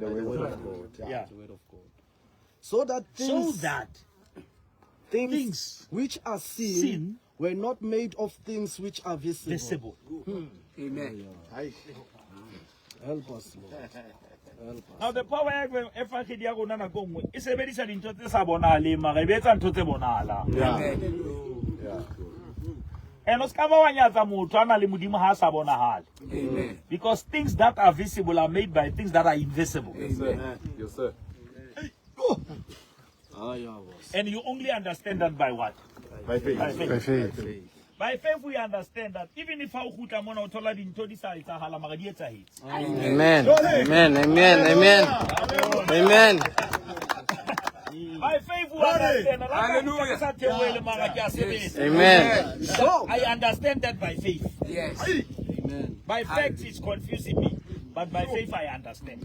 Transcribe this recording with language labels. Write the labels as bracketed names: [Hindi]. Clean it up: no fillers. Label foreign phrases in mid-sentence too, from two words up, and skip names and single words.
[English] Yeah. Yeah. So that So that things which are seen were not made of things which are visible. visible. Amen. Help us, Lord. Now the power [Southern Sotho] e fakedi ya rona nako nngwe e sebedisa dintho tse sa bonahaleng mara e betsa ntho tse bonahalang. And o ska ba wa nyatsa motho ana le modimo ha sa bonahale. [English] Amen. Because things that are visible are made by things that are invisible. Amen. Yes, sir. And you only understand that by what? By faith. By faith. By faith. By faith we understand that even if how good [Southern Sotho] mona o thola dintho di sa etsahala mara di etsahetse. [English] Amen. Amen. Amen. Amen. Amen. By faith we understand. Hallelujah. Amen. So, I understand that by faith. Yes. amen. By fact it's confusing me, but by faith I understand.